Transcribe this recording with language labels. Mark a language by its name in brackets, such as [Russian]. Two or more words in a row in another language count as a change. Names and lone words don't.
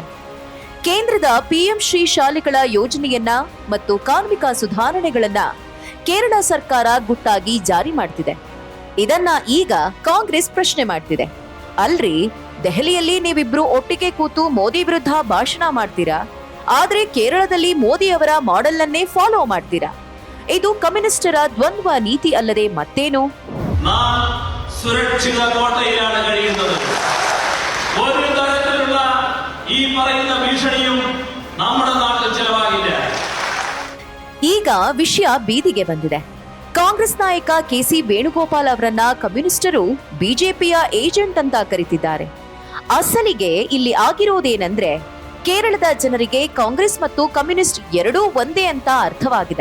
[Kannada] ಕೇಂದ್ರದ ಪಿಎಂ ಶ್ರೀ ಶಾಲೆಗಳ ಯೋಜನೆಯನ್ನ ಮತ್ತು ಕಾರ್ಮಿಕ ಸುಧಾರಣೆಗಳನ್ನ ಕೇರಳ ಸರ್ಕಾರ ಗುಟ್ಟಾಗಿ ಜಾರಿ ಮಾಡ್ತಿದೆ. ಇದನ್ನ ಈಗ ಕಾಂಗ್ರೆಸ್ ಪ್ರಶ್ನೆ ಮಾಡ್ತಿದೆ. ಅಲ್ರಿ, ದೆಹಲಿಯಲ್ಲಿ ನೀವಿಬ್ರು ಒಟ್ಟಿಗೆ ಕೂತು ಮೋದಿ ವಿರುದ್ಧ ಭಾಷಣ ಮಾಡ್ತೀರಾ, ಆದ್ರೆ ಕೇರಳದಲ್ಲಿ ಮೋದಿ ಅವರ ಮಾಡೆಲ್ ಅನ್ನೇ ಫಾಲೋ ಮಾಡ್ತೀರಾ. ಇದು ಕಮ್ಯುನಿಸ್ಟರ ದ್ವಂದ್ವ ನೀತಿ ಅಲ್ಲದೆ ಮತ್ತೇನು? [Malayalam] സുരക്ഷിത കോട്ടയിലാണ് കഴിയുന്നത്. ഒരു തരത്തിലുള്ള ഈ പറയുന്ന ഭീഷണിയും നമ്മുടെ നാട്ടിൽ ചെലവാകില്ല. [Kannada] ಈಗ ವಿಷಯ ಬೀದಿಗೆ ಬಂದಿದೆ. ಕಾಂಗ್ರೆಸ್ ನಾಯಕ ಕೆಸಿ ವೇಣುಗೋಪಾಲ್ ಅವರನ್ನ ಕಮ್ಯುನಿಸ್ಟರು ಬಿಜೆಪಿಯ ಏಜೆಂಟ್ ಅಂತ ಕರೀತಿದ್ದಾರೆ. ಅಸಲಿಗೆ ಇಲ್ಲಿ ಆಗಿರೋದೇನೆಂದ್ರೆ, ಕೇರಳದ ಜನರಿಗೆ ಕಾಂಗ್ರೆಸ್ ಮತ್ತು ಕಮ್ಯುನಿಸ್ಟ್ ಎರಡೂ ಒಂದೇ ಅಂತ ಅರ್ಥವಾಗಿದೆ.